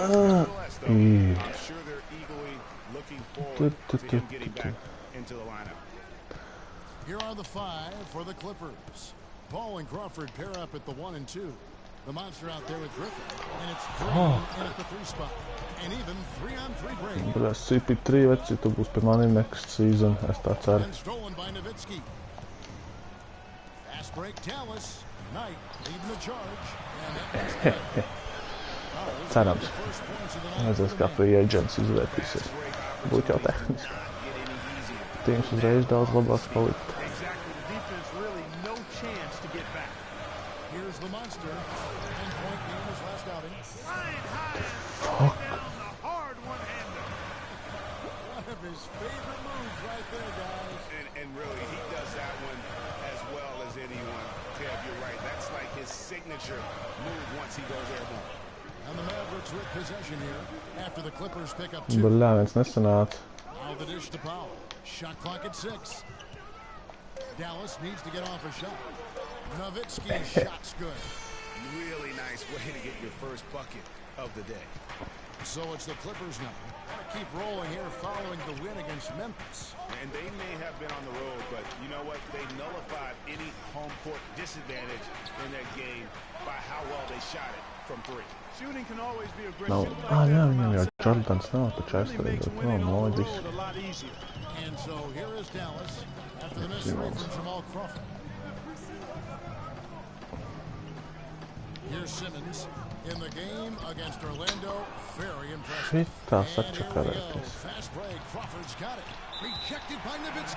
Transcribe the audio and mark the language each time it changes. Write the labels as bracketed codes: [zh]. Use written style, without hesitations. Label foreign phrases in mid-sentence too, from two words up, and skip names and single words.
[en] Nonetheless, though, I'm sure they're eagerly looking forward to him getting back into the lineup. Here are the five for the Clippers. Paul and Crawford pair up at the 1 and 2. The monster out there with Griffin, and it's Green in at the 3 spot, and even 3-on-3 break. [lv] Bļā, CP3 veci, tu būs pie maniem [en] next season, [lv] es tā ceru. [en] And stolen by Nowitzki. Fast break Dallas. Knight leading the charge. [lv] Cerams. Redzēs, kā [en] free agents [lv] izvērtīsies. Būtu jau tehniski. Tīms uzreiz daudz labāks palikt. [en] Exactly. The defense really no chance to get back. Here's the monster. 10-point game his last outing. Flying high and throwing down the hard one-hander. One of his favorite moves right there, guys. And really, he does that one as well as anyone. Kev, you're right. That's like his signature move once he goes airborne. And the Mavericks with possession here after the Clippers pick up 2. [lv] Bļā, viens nesanāca. [en] Now the dish to Powell. Shot clock at 6. Dallas needs to get off a shot. Nowitzki's shot's good. Really nice way to get your first bucket of the day. So it's the Clippers now. Gotta keep rolling here following the win against Memphis. And they may have been on the road, but you know what? They nullified any home court disadvantage in that game by how well they shot it from 3. Shooting can always be a great [lv] Nav, jā, viņam jau Jordans nav, taču aizstāvēt. Nav moģis. [en] And so here is Dallas after the mystery from Jamal Crawford. Here's Simmons in the game against Orlando. Very impressive. [lv] Šitā sačakarēties. [en] Fast break. Crawford's got it. Rejected by Nowitzki.